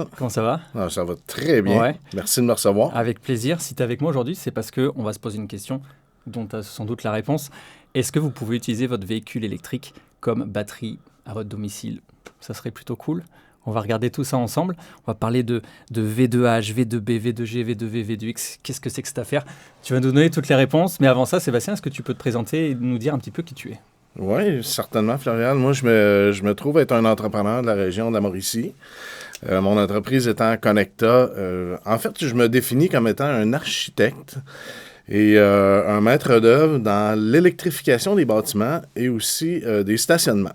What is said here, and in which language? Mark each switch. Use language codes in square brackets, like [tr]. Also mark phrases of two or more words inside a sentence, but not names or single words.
[fr] Comment ça va? Ça va très bien. Ouais. Merci de me recevoir. Avec plaisir. Si tu es avec moi aujourd'hui, c'est parce qu'on va se poser une question dont tu as sans doute la réponse. Est-ce que vous pouvez utiliser votre véhicule électrique comme batterie à votre domicile? Ça serait plutôt cool. On va regarder tout ça ensemble. On va parler de V2H, V2B, V2G, V2V, V2X. Qu'est-ce que c'est que cette affaire? Tu vas nous donner toutes les réponses. Mais avant ça, Sébastien, est-ce que tu peux te présenter et nous dire un petit peu qui tu es? Oui, certainement, Florian. Moi, je me trouve être un entrepreneur de la région de la Mauricie. Mon entreprise étant Connecta. En fait, je me définis comme étant un architecte et un maître d'œuvre dans l'électrification des bâtiments et aussi des stationnements.